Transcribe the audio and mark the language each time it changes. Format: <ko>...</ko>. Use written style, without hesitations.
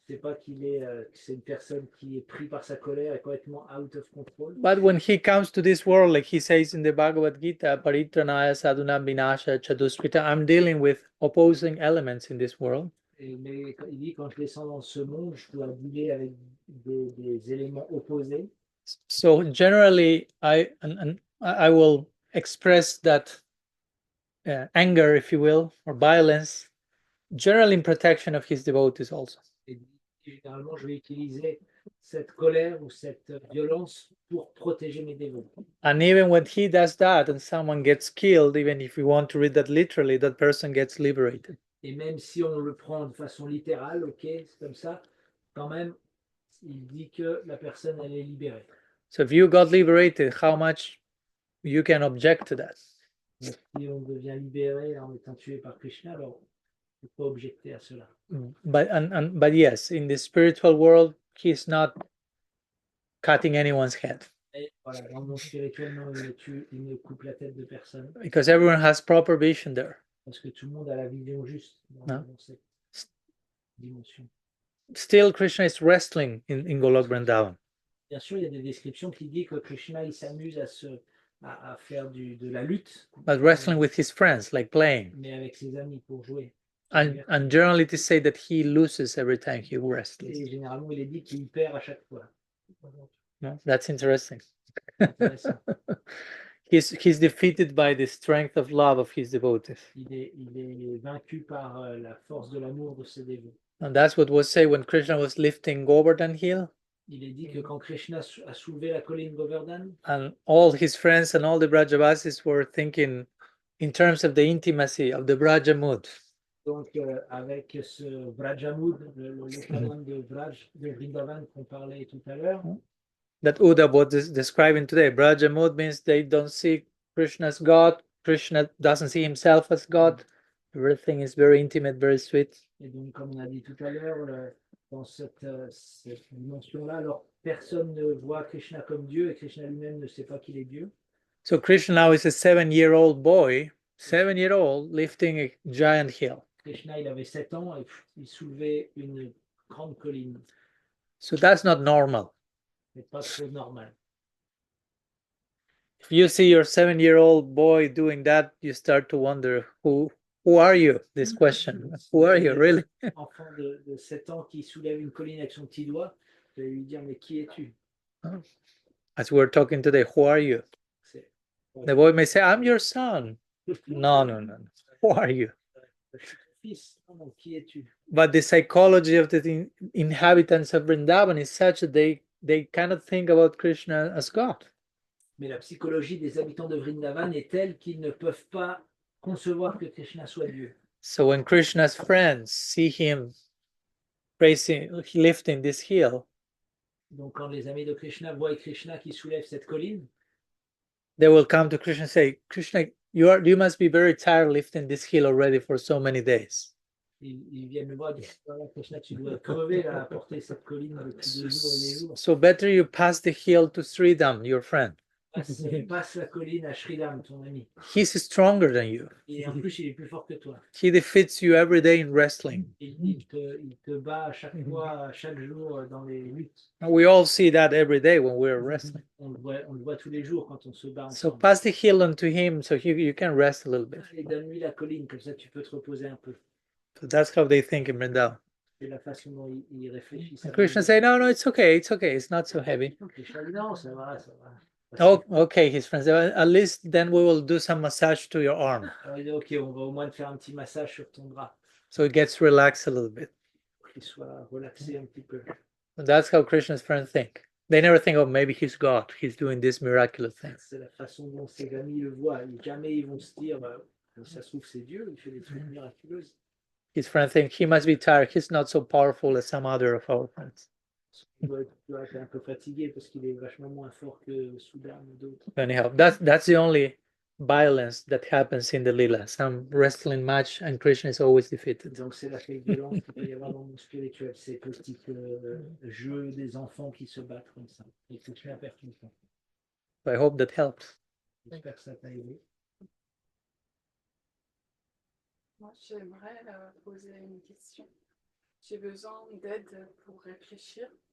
<fr>C'est pas c'est une personne qui est prise par sa colère et complètement</fr> <en>out of control. But when he comes to this world, like he says in the Bhagavad Gita,</en> <sa>Paritranaya sadhuna vinasha chatuskrita,</sa> <en>I'm dealing with opposing elements in this world.</en> <fr>Mais il dit, quand je descends dans ce monde, je dois dealer avec des éléments opposés.</fr> <en>So generally, I will express that anger, if you will, or violence, generally in protection of his devotees also.</en> <fr>Et généralement, je vais utiliser cette colère ou cette violence pour protéger mes dévots.</fr> <en>And even when he does that and someone gets killed, even if you want to read that literally, that person gets liberated.</en> <fr>Et même si on le prend de façon littérale, ok, c'est comme ça, quand même, il dit que la personne, elle est libérée.</fr> <en>So if you got liberated, how much you can object to that?</en> <fr>Donc, si on devient libéré en étant tué par Krishna, alors on ne peut pas objecter à cela.</fr> <en>But yes, in the spiritual world, he's not cutting anyone's head.</en> <fr>Et voilà, dans le monde spirituel, non, il ne coupe la tête de personne.</fr> <en>Because everyone has proper vision there.</en> <fr>Parce que tout le monde a la vision juste dans cette dimension.</fr> <en>Still, Krishna is wrestling in Golok Vrindavan.</en> <fr>Bien sûr, il y a des descriptions qui disent que Krishna il s'amuse à faire de la lutte.</fr> <en>But wrestling with his friends, like playing.</en> <fr>Mais avec ses amis pour jouer.</fr> <en>And generally it is said that he loses every time he wrestles.</en> <fr>Et généralement, il est dit qu'il perd à chaque fois.</fr> <en>No? That's interesting. He's defeated by the strength of love of his devotees.</en> <fr>Il est vaincu par la force de l'amour de ses dévots.</fr> <en>And that's what was said when Krishna was lifting Govardhan Hill.</en> <fr>Il est dit que quand Krishna a soulevé la colline Govardhan,</fr> <en>and all his friends and all the Brajavasis were thinking in terms of the intimacy of the Braja mood.</en> <fr>Donc avec ce Vraja mood, le canon de Vrindavan qu'on parlait tout à l'heure.</fr> <en>That Uddhava was describing today. Braja mood means they don't see Krishna as God. Krishna doesn't see himself as God. Everything is very intimate, very sweet.</en> <fr>Et donc, comme on a dit tout à l'heure, dans cette dimension-là, alors personne ne voit Krishna comme Dieu et Krishna lui-même ne sait pas qu'il est Dieu.</fr> <en>So Krishna now is a 7-year-old boy, 7-year-old, lifting a giant hill.</en> <fr>Krishna, il avait 7 ans et il soulevait une grande colline.</fr> <en>So that's not normal.</en> <fr>C'est pas trop normal.</fr> <en>If you see your 7-year-old boy doing that, you start to wonder, who are you? This question. Who are you, really?</en> <fr>Enfant de 7 ans qui soulève une colline avec son petit doigt, je vais lui dire, mais qui es-tu?</fr> <en>As we're talking today, who are you? The boy may say, I'm your son. No. Who are you?</en> <fr>Fils, non, qui es-tu?</fr> <en>But the psychology of the inhabitants of Vrindavan is such that they cannot think about Krishna as God.</en> <fr>Mais la psychologie des habitants de Vrindavan est telle qu'ils ne peuvent pas concevoir que Krishna soit Dieu.</fr> <en>So when Krishna's friends see him lifting this hill,</en> <fr>donc quand les amis de Krishna voient Krishna qui soulève cette colline,</fr> <en>they will come to Krishna and say, Krishna, you must be very tired lifting this hill already for so many days.</en> <fr>Ils viennent me voir et disent, Krishna, tu dois crever à porter cette colline depuis des jours et des jours.</fr> <en>So better you pass the hill to Sridham, your friend.</en> <fr>Passe la colline à Sridham, ton ami.</fr> <en>He's stronger than you.</en> <fr>Et en plus, il est plus fort que toi.</fr> <en>He defeats you every day in wrestling.</en> <fr>Il te bat à chaque fois, chaque jour dans les luttes.</fr> <en>We all see that every day when we're wrestling.</en> <fr>On le voit tous les jours quand on se bat ensemble.</fr> <en>So pass the hill on to him so you can rest a little bit.</en> <fr>Et donne-lui la colline, comme ça tu peux te reposer un peu.</fr> <en>So that's how they think in Vrindavan.</en> <fr>C'est la façon dont ils réfléchissent.</fr> <en>And Krishna say, no, it's okay, it's not so heavy.</en> <fr>Krishna dit, non, ça va.</fr> <en>Oh, okay, his friends. At least then we will do some massage to your arm.</en> <fr>Alors il dit, ok, on va au moins te faire un petit massage sur ton bras.</fr> <en>So it gets relaxed a little bit.</en> <fr>Pour qu'il soit relaxé un petit peu.</fr> <en>And that's how Krishna's friends think. They never think, oh, maybe he's God, he's doing this miraculous thing.</en> <fr>C'est la façon dont ses amis le voient. Jamais ils vont se dire, ça se trouve, c'est Dieu, il fait des trucs miraculeux.</fr> <en>His friends think he must be tired, he's not so powerful as some other of our friends.</en> <fr>Il doit être un peu fatigué parce qu'il est vachement moins fort que Soudan ou d'autres.</fr> <en>Anyhow, that's the only violence that happens in the Lila. Some wrestling match and Krishna is always defeated.</en> <fr>Donc c'est la violence qu'il peut y avoir dans le monde spirituel, ces petits jeux des enfants qui se battent comme ça. Et Krishna perd tout le temps.</fr> <en>I hope that helps.</en> <fr>J'espère que ça t'a aidé. Moi, j'aimerais poser une question. J'ai besoin d'aide pour réfléchir.</fr>